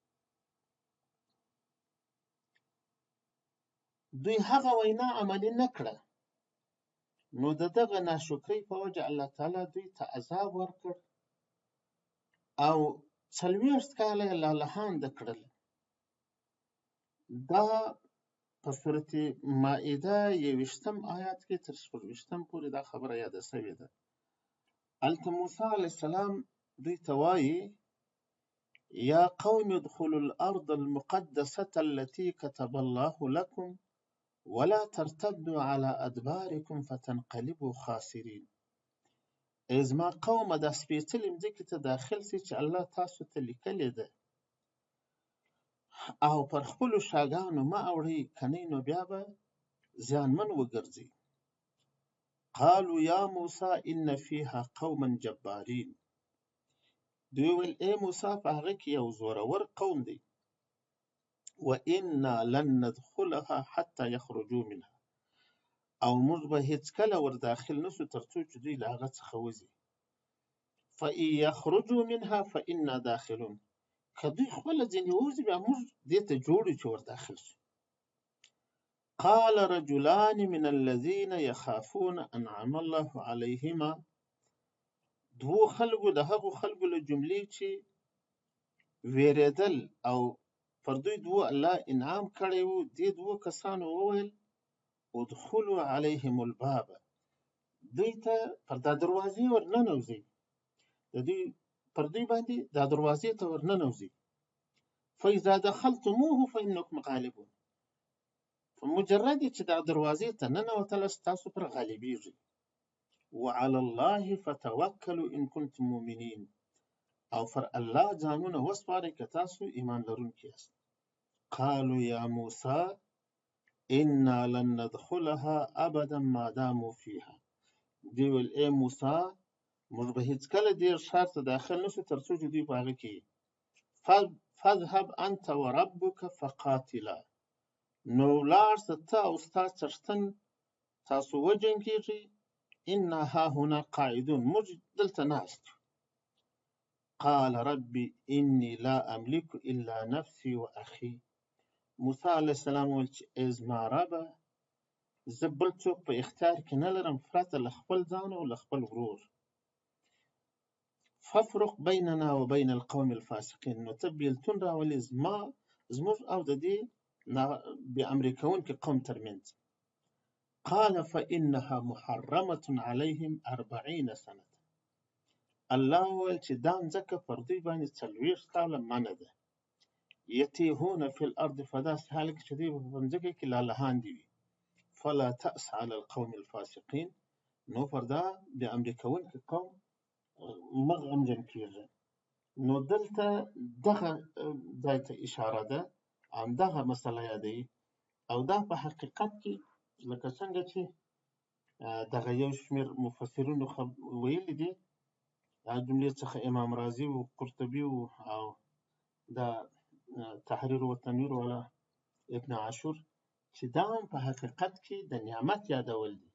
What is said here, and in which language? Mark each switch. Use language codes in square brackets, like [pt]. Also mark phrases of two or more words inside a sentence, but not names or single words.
[ps] دوی هغه وینا عملي نه کړه، نو د دغه ناشکرۍ په وجه الله تعالی دوی ته عذاب ورکړ او 40 کاله یې لالهانده کړل. دا په سورة مائده 21 آیات کې تر 26 پورې دا خبره یاده شوې ده. هلته موسی علیه السلام دوی ته وایي [ar] يا قوم ادخلوا الأرض المقدسة التي كتب الله لكم ولا ترتدوا على أدباركم فتنقلبوا خاسرين. [ps] ای زما قومه دا سپېڅلې مځکې ته داخل سي چې الله تاسو ته لیکلې ده، او پر خپلو شاګانو مه اوړئ، کنئ نو بیا به زیانمن وګرځئ. [ar] قالوا یا موسی ان فیها قوما جبارین. [ps] دوی ویل ای موسی په هغه کې یو زورور قوم دی. [ar] وإنا لن ندخلها حتى يخرجوا منها، [ps] او موږ به هیڅکله ور داخل نسو تر څو چې دوی له هغه څخه وځي. [ar] فإن يخرجوا منها فإنا داخلون. [ps] که دوی خپله ځینې ووځي بیا موږ دې ته جوړ یو چې ور داخل شو. [ar] قال رجلان من الذين يخافون أنعم الله عليهما. [ps] دوو خلکو د هغو خلکو له جملې چې ویرېدل او پر دوی دوو الله انعام کړی و، دې دوو کسانو وویل [ar] ادخلوا عليهم الباب. [ps] دوی ته پر دا دروازې ور ننوځئ، د دوی پر دوی باندې دا دروازې ته ور ننوځئ. [ar] فإذا دخلتموه فإنكم غالبون. [ps] مجرد چې دا دروازې ته ننوتلست تاسو پر غالبیږئ. [ar] وعلى الله فتوکلوا ان کنتم مؤمنین. [ps] او پر الله ځانونه وسپارئ که تاسو ایمان لرونکي یاست. [ar] قالوا یا موسی انا لن ندخلها ابدا ما داموا فيها. [ps] دوی ویل ای موسی موږ به هیڅکله دې ښار ته داخل نشو تر څو چې دوی په هغه کې. [ar] فاذهب انت وربك فقاتلا. [ps] نو ولاړ شه ته او ستا څښتن تاسو وجنګېږئ. [ar] انا هاهنا قاعدون. [ps] موږ دلته ناست. [ar] قال ربي اني لا املك الا نفسي واخي. [ps] موسی [ar] علیه السلام [ps] ویل چې ای زما ربه زه بل څوک په اختیار کې نه لرم پرته له خپل ځان او له خپل ورور. [ar] فافرق بیننا وبین القوم الفاسقین. [ps] نو ته بیلتون راولې زموږ او د دې بې امرې کوونکي قوم ترمنځ. [ar] قال فإنها محرمة عليهم 40 سنة. [ps] الله ویل چې دا مځکه پر دوی باندې 40 کاله منع ده. [ar] یتیهون فی الارض. [ps] په داسې حال کې چې دوی په مځکه کې لالهاندې وي. [ar] فلا تأس على القوم الفاسقین. [ps] نو پر دا بې امرې کوونکي قوم مه غمجن کېږه. نو دلته دغه ځای ته اشاره ده، همدغه مسله یادوي. او دا په حقیقت کې لکه څنګه چې دغه یو شمېر مفسرینو ویلي دي، دا جملې څخه امام رازي و، قرطبي و، او دا تحریر و تنویر والا ابن عاشور، چې دا هم په حقیقت کې د نعمت یادول دي.